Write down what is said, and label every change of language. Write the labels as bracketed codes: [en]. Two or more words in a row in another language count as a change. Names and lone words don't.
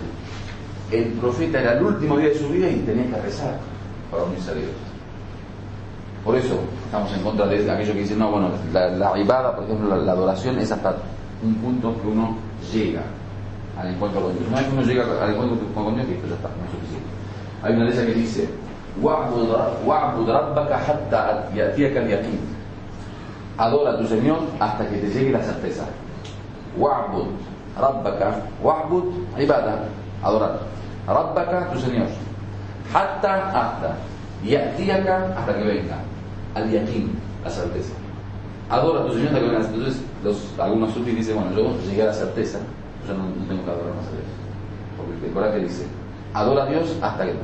[es] El profeta era el último día de su vida y tenía que rezar para unirse a Dios. Por eso estamos en contra de aquellos que dicen, no, bueno, la ibada, por ejemplo, la adoración es hasta un punto que uno llega al encuentro con Dios. Una vez que uno llega al encuentro con Dios, esto ya está, no es suficiente. Hay una ley que dice, [ar] واعبد ربك حتى يأتيك اليقين. [es] Adora a tu Señor hasta que te llegue la certeza. [ar] واعبد ربك واعبد عبادة, [es] adorar. Rabbaka, tu Señor. Hasta ya'tiyaka, hasta que venga al yaqin, la certeza. Adora a tu Señor hasta que venga la certeza. Entonces algunos sufis dicen, bueno, yo llegué a la certeza, yo no tengo que adorar más a Dios, porque el Corán dice, adora a Dios hasta que...